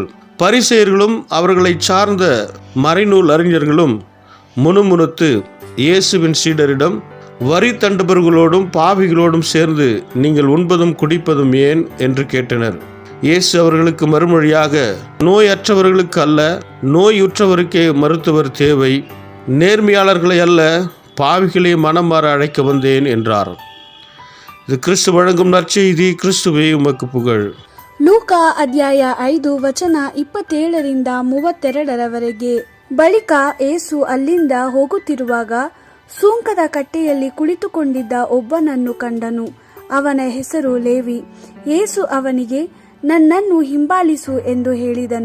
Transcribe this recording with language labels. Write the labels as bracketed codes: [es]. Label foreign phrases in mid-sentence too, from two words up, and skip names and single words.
[ta] பரிசேயர்களும் அவர்களை சார்ந்த மறைநூல் அறிஞர்களும் முணுமுணுத்து இயேசுவின் சீடரிடம், வரி தண்டுபவர்களோடும் பாவிகளோடும் சேர்ந்து நீங்கள் உண்பதும் குடிப்பதும் ஏன் என்று கேட்டனர். இயேசு அவர்களுக்கு மறுமொழியாக, நோயற்றவர்களுக்கு அல்ல, நோயுற்றவருக்கே மருத்துவர் தேவை. நேர்மையாளர்களை அல்ல, பாவிகளை மனம் மாற அழைக்க வந்தேன் என்றார். இது கிறிஸ்து வழங்கும் நற்செய்தி. கிறிஸ்துவே உமக்கு புகழ். [kn] ಲೂಕಾ ಅಧ್ಯಾಯ 5 ವಚನ 27ರಿಂದ 32ರವರೆಗೆ. ಬಳಿಕ ಏಸು ಅಲ್ಲಿಂದ ಹೋಗುತ್ತಿರುವಾಗ ಸುಂಕದ ಕಟ್ಟೆಯಲ್ಲಿ ಕುಳಿತುಕೊಂಡಿದ್ದ ಒಬ್ಬನನ್ನು ಕಂಡನು. ಅವನ ಹೆಸರು ಲೇವಿ. ಏಸು ಅವನಿಗೆ, ನನ್ನನ್ನು ಹಿಂಬಾಲಿಸು ಎಂದು ಹೇಳಿದನು.